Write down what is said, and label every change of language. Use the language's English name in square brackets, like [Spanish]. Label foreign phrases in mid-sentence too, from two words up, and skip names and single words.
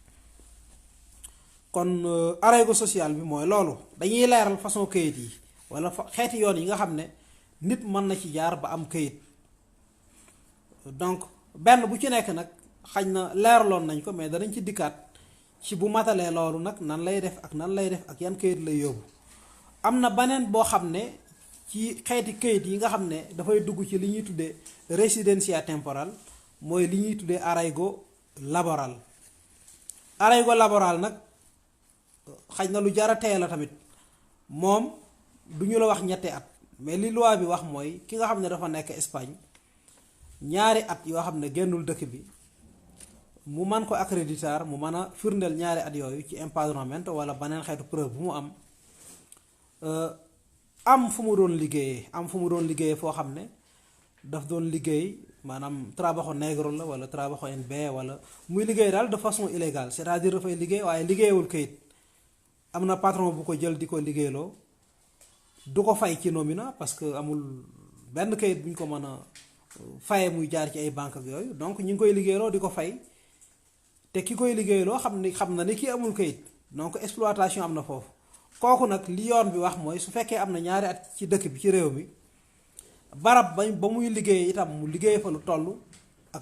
[Wolof] kon [French] arrêt social [Wolof] bi mooy loolu dañuy leeral façon kayit yi wala xeeti yoon yi nga xam ne nit mën na ci jaar ba am kayit donc benn bu ci nekk nag xañ na leeraloon nañ ko mais danañ ci dikkaat ci bu matalee loolu nag nan lay def ak yan kayit lay yóbbu am na beneen boo xam ne ci xeeti kayit yi nga xam ne dafay dugg ci li ñuy tuddee [Spanish] residencia temporal [Wolof] mooy li ñuy tuddee [Spanish] arraigo laboral [Wolof] nag xaj na lu jara teye la tamit moom du ñu la wax ñetti at mais li loi bi wax mooy ki nga xam ne dafa nekk Espagne ñaari at yoo xam ne génnul dëkk bi mu man ko accréditar mu mën a firndeel ñaari at yooyu ci empadronnement wala beneen xeetu preuve bu mu am fu mu doon liggéeyee foo xam ne daf doon liggéey maanaam [Spanish] trabajo negro [Wolof] la wala [Spanish] trabajo en B [Wolof] wala muy liggéey daal [French] de façon illégale c'est-à-dire [Wolof] dafay liggéey waaye liggéeyewul kayit am na patron bu ko jël di ko liggéeyloo du ko fay ci nomina [French] parce que [Wolof] amul benn kayit bu ñu ko mën a faye muy jaar ci ay banque ak yooyu donc ñi ngi koy liggéeyloo di ko fay te ki koy liggéeyloo xam na ni kii amul kayit donc exploitation am na foofu kooku nag li yoon bi wax mooy su fekkee am na ñaari at ci dëkk bi ci réew mi barab ba muy liggéey itam mu liggéey fa lu toll ak